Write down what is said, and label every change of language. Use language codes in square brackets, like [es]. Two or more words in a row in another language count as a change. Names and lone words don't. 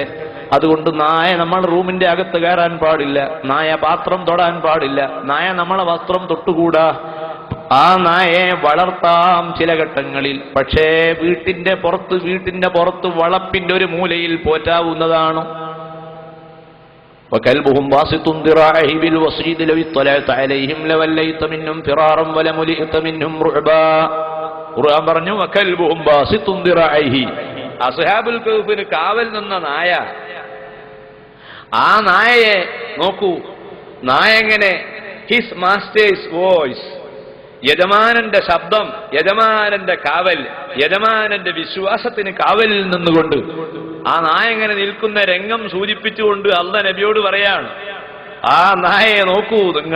[ml] അതുകൊണ്ട് നായ നമ്മൾ റൂമിന്റെ അകത്ത് കയറാൻ പാടില്ല, നായ പാത്രം തൊടാൻ പാടില്ല, നായ നമ്മളെ വസ്ത്രം തൊട്ടുകൂടാ. ആ നായയെ വളർത്താം ചില ഘട്ടങ്ങളിൽ, പക്ഷേ വീട്ടിന്റെ പുറത്ത് വളപ്പിന്റെ ഒരു മൂലയിൽ പോറ്റാവുന്നതാണ്. [ar] وكلبهم باسط ذراعيه بالوصيد لو اطلعت عليهم لوليت منهم فرارا ولملئت منهم رعبا. [ml] ഖുർആൻ പറഞ്ഞു [ar] وكلبهم باسط ذراعيه. [ml] അസ്ഹാബുൽ കഹ്ഫിന് കാവൽ നിന്ന നായ, ആ നായയെ നോക്കൂ. നായ എങ്ങനെ? ഹിസ് മാസ്റ്റേഴ്സ് വോയിസ്, യജമാനന്റെ ശബ്ദം, യജമാനന്റെ കാവൽ, യജമാനന്റെ വിശ്വാസത്തിന് കാവലിൽ നിന്നുകൊണ്ട് ആ നായ എങ്ങനെ നിൽക്കുന്ന രംഗം സൂചിപ്പിച്ചുകൊണ്ട് അല്ലാഹ് നബിയോട് പറയാണ്, ആ നായയെ നോക്കൂ നിങ്ങൾ.